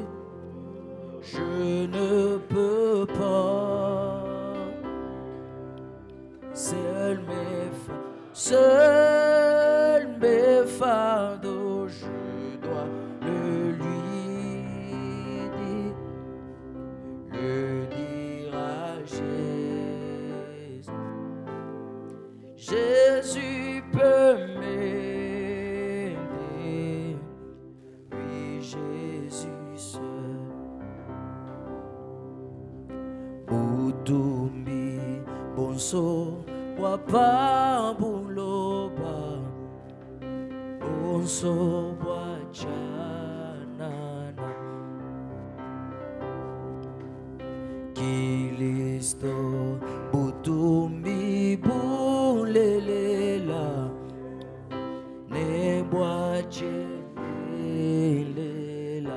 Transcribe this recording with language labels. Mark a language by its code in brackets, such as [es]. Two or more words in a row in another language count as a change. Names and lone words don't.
[fr] Je ne peux pas seul mes fardeaux, je dois le lui dire à Jésus. Jésus peut m'aider, oui, Jésus seul. [lua] Butumbi bonso wapa buloba bonso wachanana Kilisto butumbi bulelela ne bwachelela.